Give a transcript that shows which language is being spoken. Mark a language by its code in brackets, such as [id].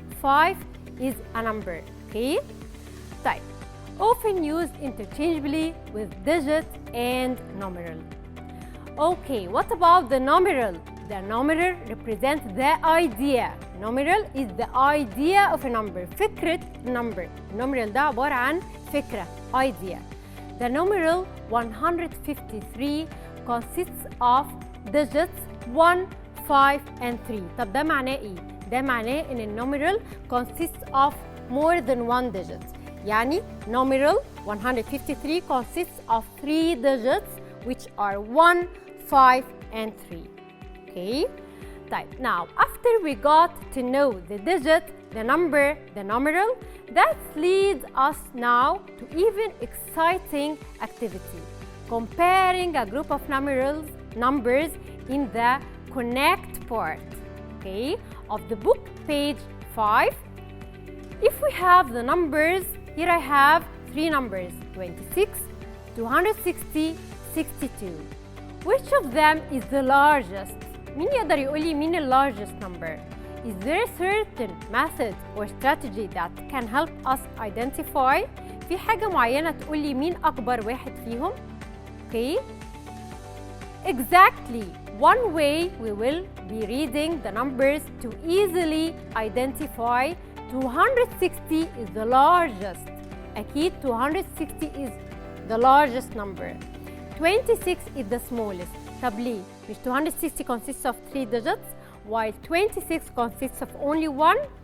[en] 5 is a number. Okay? [ar] طيب, [en] often used interchangeably with digit and numeral. Okay, what about the numeral? The numeral represents the idea. Numeral is the idea of a number. فكرة number. [ar] Numeral ده عبارة عن فكرة. [en] Idea. The numeral 153 consists of digits 1, 5, and 3. [ar] طب ده معناه إيه؟ ده معناه إن النوميرال [en] consists of more than one digit. [ar] يعني [en] numeral 153 consists of 3 digits which are 1, 5, and 3. Okay? طيب, now after we got to know the digit, the number, the numeral, that leads us now to even exciting activity. Comparing a group of numbers in the connect part, okay, of the book, page 5. If we have the numbers, here I have 3 numbers, 26, 260, 62. Which of them is the largest? [ar] مين يقدر يقول لي مين [en] the largest number? Is there a certain method or strategy that can help us identify? [ar] في حاجة معينة تقول لي مين أكبر واحد فيهم؟ Okay. [en] Exactly. One way we will be reading the numbers to easily identify 260 is the largest. [ar] أكيد [en] 260 is the largest number. 26 is the smallest. [ar] طب ليه؟ مش [en] 260 consists of 3 digits while 26 consists of only 1?